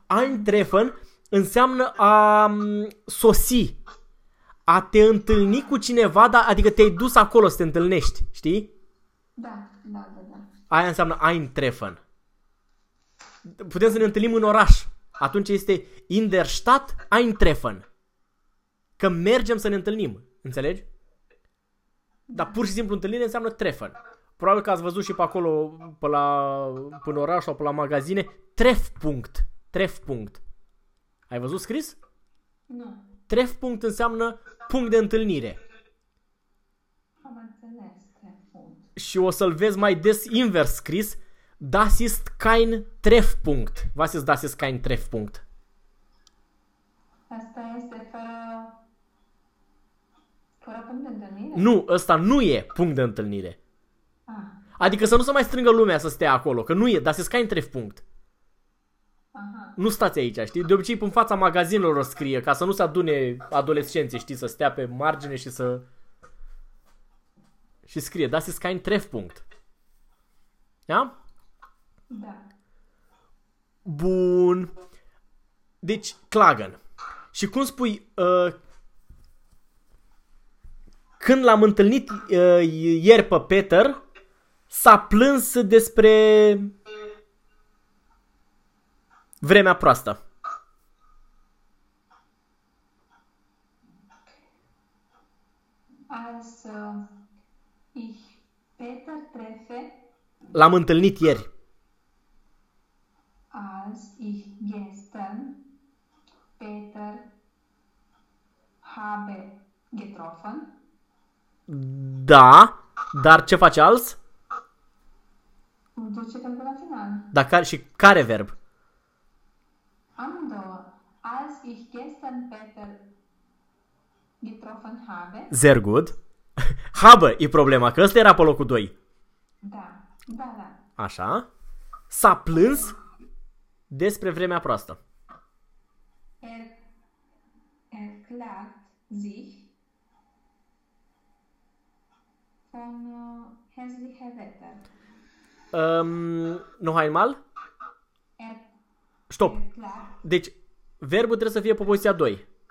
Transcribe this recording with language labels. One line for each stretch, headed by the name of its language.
Romanian: Ein treffen înseamnă a sosi. A te întâlni cu cineva, dar adică te-ai dus acolo să te întâlnești, știi? Da. Aia înseamnă ein treffen. Putem să ne întâlnim în oraș. Atunci este
German: in der Stadt ein Treffen.
Romanian: Că mergem să ne întâlnim. Înțelegi? Dar pur și simplu întâlnire înseamnă Treffen. Probabil că ați văzut și pe acolo, pe la, pe oraș sau pe la magazine, Treffpunkt. Treffpunkt. Ai văzut scris? Nu. Treffpunkt înseamnă punct de întâlnire. Am înțeles. Și o să-l vezi mai des invers scris,
German: das ist kein Treffpunkt. Was ist das ist kein Treffpunkt?
Romanian: Asta este fără punct de întâlnire? Nu, ăsta nu e punct de întâlnire. Adică să nu se mai strângă lumea să stea acolo, că nu e,
German: das ist kein Treffpunkt.
Romanian: Aha. Nu stați aici, știi? De obicei, în fața magazinelor o scrie, ca să nu se adune adolescenții, știi, să stea pe margine și să... Și scrie,
German: das ist kein Treffpunkt.
Romanian: Da? Da. Bun. Deci, klagen. Și cum spui, când l-am întâlnit ieri pe Peter, s-a plâns despre vremea proastă.
German: Also, ich Peter treffe.
Romanian: L-am întâlnit ieri.
German: Als ich gestern Peter habe getroffen.
Romanian: Da, dar ce face als? Duce pentru la final. Da, și care verb? Amândouă.
German: Als ich gestern Peter getroffen habe. Sehr gut.
Romanian: Habe e problema, că ăsta era pe locul 2. Da, da, da. Așa. S-a plâns despre vremea proastă.
German: Er klagt sich von hässliche Wetter.
Romanian: Nu hai mal? Stop. Deci, verbul trebuie să fie pe poziția 2.